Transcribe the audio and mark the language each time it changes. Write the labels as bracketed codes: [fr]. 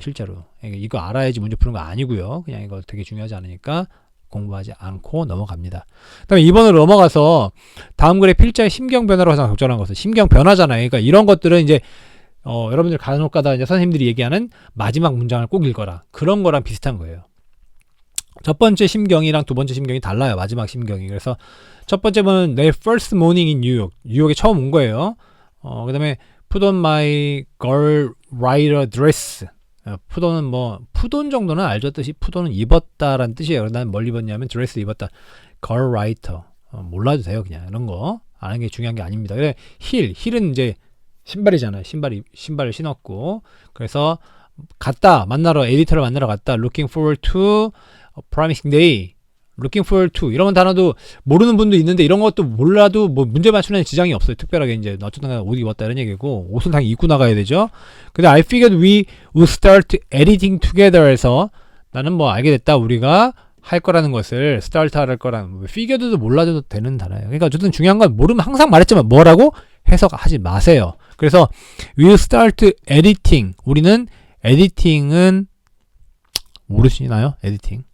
[ko] 실제로 이거 알아야지 문제 푸는 거 아니고요. 그냥 이거 되게 중요하지 않으니까 공부하지 않고 넘어갑니다. 그다음에 2번으로 넘어가서 다음 글의 필자의 심경 변화로 가장 적절한 것은 심경 변화잖아요. 그러니까 이런 것들은 이제 여러분들 간혹가다 이제 선생님들이 얘기하는 마지막 문장을 꼭 읽어라. 그런 거랑 비슷한 거예요. 첫 번째 심경이랑 두 번째 심경이 달라요. 마지막 심경이. 그래서 첫 번째는 내 [en] first morning in New York. [ko] 뉴욕에 처음 온 거예요. 그 다음에 [en] put on my girl writer dress. [ko] put on은 뭐 put on 정도는 알죠. 뜻이 put on은 입었다라는 뜻이에요. 난 뭘 입었냐면 dress 입었다. girl writer. 몰라도 돼요. 그냥 이런 거 아는 게 중요한 게 아닙니다. 그래 힐은 이제 신발이잖아요. 신발을 신었고 그래서 에디터를 만나러 갔다. [en] Looking forward to a promising day. looking forward to [ko] 이런 단어도 모르는 분도 있는데 이런 것도 몰라도 뭐 문제 맞추는 지장이 없어요. 특별하게 이제 어쨌든 옷 입었다 이런 얘기고 옷은 당연히 입고 나가야 되죠. [en] 근데 I figured we would start editing together [ko] 해서 나는 뭐 알게 됐다. 우리가 할 거라는 것을 start 할 거라는 figured도 몰라도 되는 단어예요. 그러니까 어쨌든 중요한 건 모르면 항상 말했지만 뭐라고 해석하지 마세요. 그래서 [en] we'll start editing [ko] 우리는 에디팅은 모르시나요? 에디팅.